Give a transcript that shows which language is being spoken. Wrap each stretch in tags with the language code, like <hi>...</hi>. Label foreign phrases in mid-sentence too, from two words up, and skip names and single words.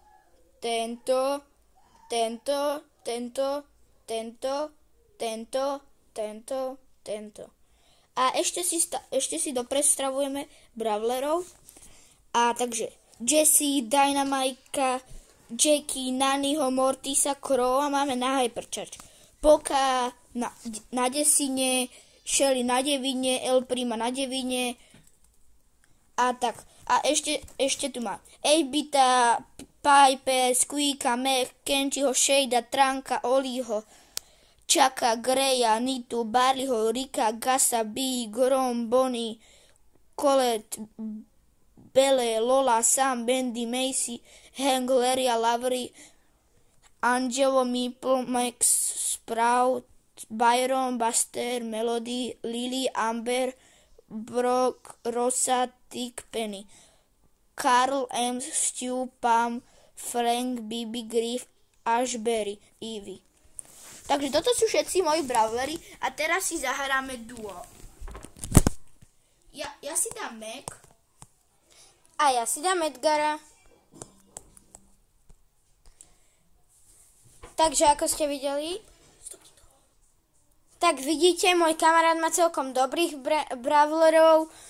<sk>A ešte si doprestavujeme brawlerov. A takže Jessie, Dynamajka, Jackie, Nanyho, Mortisa, Crowa máme na Hypercharge. Poka na desine, Shelly na devine, El Prima na devine a tak. A ešte tu má Eichbita, Piper, Squeaka, Mech, Kenchiho, Shada, Trunka, Oliho, Chucka, Greya, Nitu, Barleyho, Rika, Gasa, Bee, Grom, Bonnie, Colette, Belle, Lola, Sam, Bendy, Macy, Hank, Leria, Lavery, Angelo, Meeple, Max, Sprout, Byron, Buster, Melody, Lily, Amber, Brock, Rosa, Tick, Penny, Carl, Ems, Stu, Pam, Frank, Bibi, Griff, Ashberry, Evie. Takže toto sú všetci moji brawlery a teraz si zahráme duo. Ja si dám Mac. A ja si dám Edgara. Takže ako ste videli, tak vidíte, môj kamarát má celkom dobrých brawlerov.</sk>